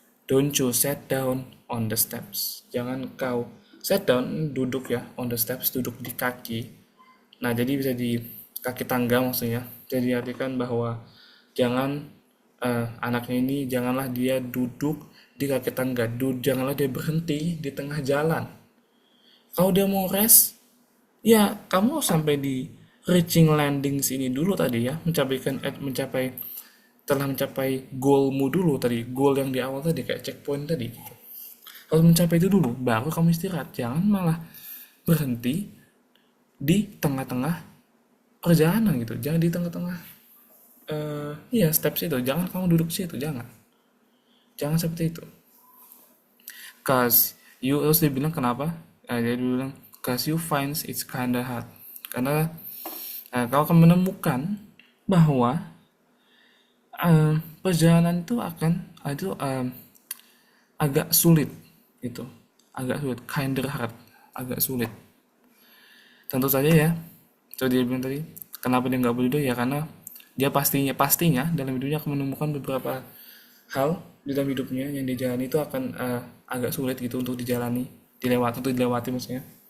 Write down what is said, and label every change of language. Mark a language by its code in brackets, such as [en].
[en] Don't you sit down on the steps. [id] Jangan kau [en] sit down, [id] duduk ya, [en] on the steps, [id] duduk di kaki. Nah, jadi bisa di kaki tangga maksudnya. Jadi artikan bahwa jangan anaknya ini janganlah dia duduk di kaki tangga, janganlah dia berhenti di tengah jalan. Kalau dia mau rest, ya kamu sampai di [en] reaching landings [id] ini dulu tadi ya, mencapai telah mencapai goalmu dulu tadi, goal yang di awal tadi kayak checkpoint tadi gitu. Harus mencapai itu dulu, baru kamu istirahat. Jangan malah berhenti di tengah-tengah perjalanan gitu. Jangan di tengah-tengah iya steps itu. Jangan kamu duduk situ, jangan. Jangan seperti itu. [en] Cause you [id] harus dibilang kenapa? Jadi dia bilang [en] cause you finds it's kinda hard. [id] Karena kau akan menemukan bahwa perjalanan itu akan itu agak sulit gitu, agak sulit, [en] kinder hard, [id] agak sulit. Tentu saja ya, so dia bilang tadi, kenapa dia nggak boleh duduk ya karena dia pastinya dalam hidupnya akan menemukan beberapa hal di dalam hidupnya yang dijalani itu akan agak sulit gitu untuk dilewati maksudnya.